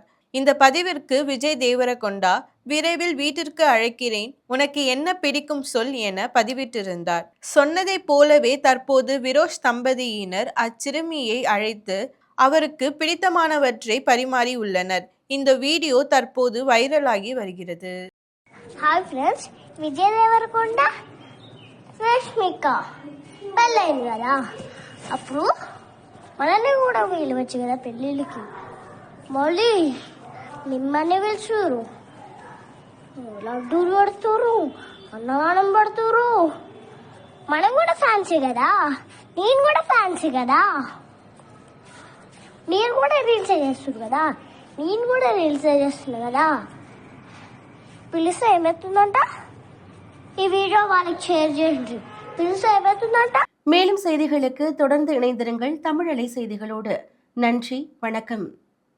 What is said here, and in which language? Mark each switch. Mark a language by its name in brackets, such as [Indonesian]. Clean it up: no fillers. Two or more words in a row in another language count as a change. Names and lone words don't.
[Tamil] இந்த பதிவிற்கு விஜய் தேவரகொண்டா விரைவில் வீட்டிற்கு அழைக்கிறேன், உனக்கு என்ன பிடிக்கும் சொல் என பதிவிட்டிருந்தார். சொன்னதை போலவே தற்போது விரோஷ் தம்பதியினர் அச்சிறுமியை அழைத்து அவருக்கு பிடித்தமானவற்றை பரிமாறி உள்ளனர். இந்த வீடியோ தற்போது வைரலாகி வருகிறது. [English] hi friends, [Telugu] విజయ్ దేవరకొండ రష్మిక పెళ్ళైంది కదా, అప్పుడు మనల్ని కూడా పిలవచ్చు కదా పెళ్ళిళ్ళకి. మళ్ళీ మిమ్మల్ని పిలుచురు, లడ్డూలు పడుతురు, అన్నదానం పడుతురు. మనం కూడా ఫ్యాన్సీ కదా, నేను కూడా ఫ్యాన్సీ కదా, నేను కూడా రీల్స్ చేస్తున్నారు కదా, నేను కూడా రీల్స్ చేస్తున్నా కదా. పిలిస్తే ఏమవుతుందంట, ఈ వీడియో వాళ్ళకి షేర్ చేయండి. పిలిస్తే ఏమవుతుందంట. [Tamil] மேலும் செய்திகளுக்கு தொடர்ந்து இணைந்திருங்கள் தமிழலை செய்திகளோடு. நன்றி, வணக்கம்.